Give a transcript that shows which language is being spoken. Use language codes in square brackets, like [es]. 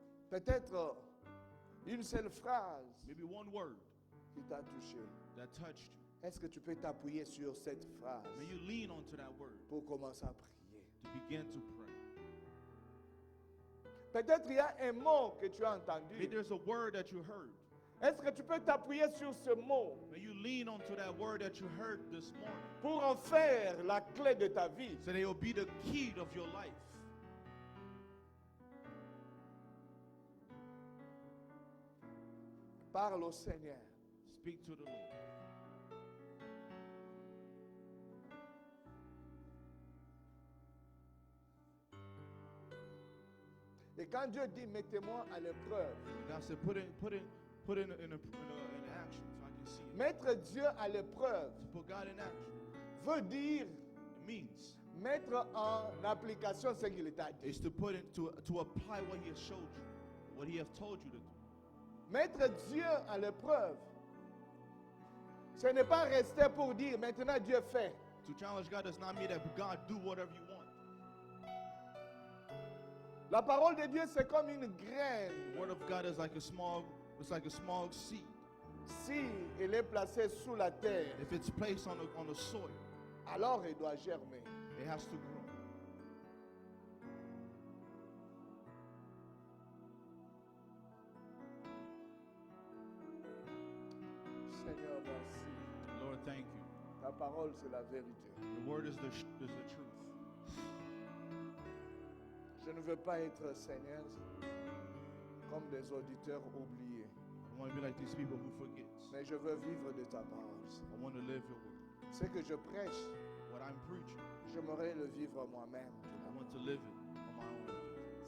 [fr] Peut-être une seule phrase [en] Maybe one word [fr] qui t'a touché. [en] that touched you. [fr] Est-ce que tu peux t'appuyer sur cette phrase [en] May you lean onto that word [fr] pour commencer à prier? [en] to begin to pray. [fr] Peut-être il y a un mot que tu as [en] Maybe [fr] entendu. [en] there's a word that you heard. [fr] Est-ce que tu peux t'appuyer sur ce mot [en] May you lean onto that word that you heard this morning, [fr] pour en faire la clé de ta vie? [en] so they will be the key of your life. [fr] Parle au Seigneur. [en] Speak to the Lord. [fr] Et quand Dieu dit mettez-moi à l'épreuve, [en] God said, put in action so I can see it. [fr] mettre Dieu à l'épreuve [en] Put God in action. [fr] veut dire [en] It means [fr] mettre en application ce qu'il t'a dit. [en] is to put in to apply what He has showed you, what He has told you to do. [fr] Mettre Dieu à l'épreuve, ce n'est pas rester pour dire maintenant Dieu fait. [en] To challenge God does not mean that God do whatever you want. [fr] La parole de Dieu c'est comme une [en] The [fr] graine. [en] word of God is like a small seed. [fr] Si elle est placée sous la terre, [en] If it's placed on the soil, [fr] alors elle doit germer. [en] it has to grow. [fr] Seigneur, merci. [en] Lord, thank you. [fr] Ta parole c'est la vérité. [en] The word is the truth. [fr] Je ne veux pas être, Seigneur, comme des auditeurs oubliés, [en] I want to be like these people who forget. [fr] mais je veux vivre de ta parole. [en] I want to live your word. [fr] Ce que je prêche, [en] What I'm preaching, [fr] j'aimerais le vivre moi-même. [en] I want to live it on my own.